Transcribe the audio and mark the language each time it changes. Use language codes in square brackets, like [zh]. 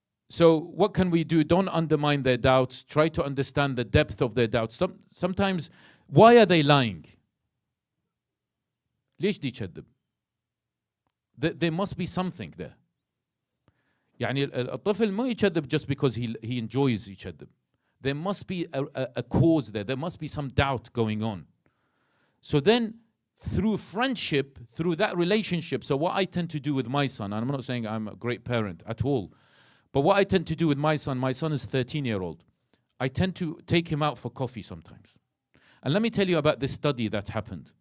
[en] So what can we do? Don't undermine their doubts. Try to understand the depth of their doubts. Sometimes, why are they lying? [ar] ليش دي يكذب? [en] There must be something there. [ar] يعني الطفل ما يكذب [en] just because he enjoys [ar] يكذب. [en] There must be a cause there. There must be some doubt going on. So then, through friendship, through that relationship, so what I tend to do with my son, and I'm not saying I'm a great parent at all, but what I tend to do with my son is 13-year-old. I tend to take him out for coffee sometimes. And let me tell you about this study that's happened.